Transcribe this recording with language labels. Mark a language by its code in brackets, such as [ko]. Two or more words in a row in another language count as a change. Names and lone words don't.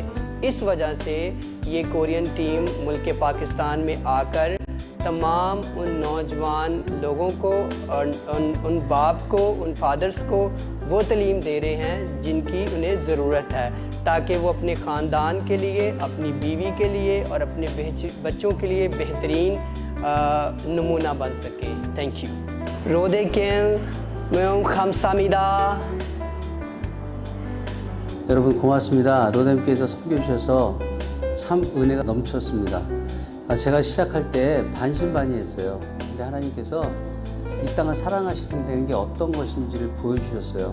[hi] इस वजह से ये [en] Korean team [hi] मुल्क पाकिस्तान में आकर तमाम उन नौजवान लोगों को और उन बाप को, उन फादर्स को वो तालीम दे रहे हैं जिनकी उन्हें ज़रूरत है, ताकि वो अपने ख़ानदान के लिए, अपनी बीवी के लिए और अपने बच्चों के लिए बेहतरीन नमूना बन सके। [en] thank you. [ko] 로데켄 명 감사합니다. 여러분 고맙습니다. 로뎀께서 섬겨주셔서 참 은혜가 넘쳤습니다. 제가 시작할 때 반신반의했어요. 근데 하나님께서 이 땅을 사랑하시는 게 어떤 것인지를 보여주셨어요.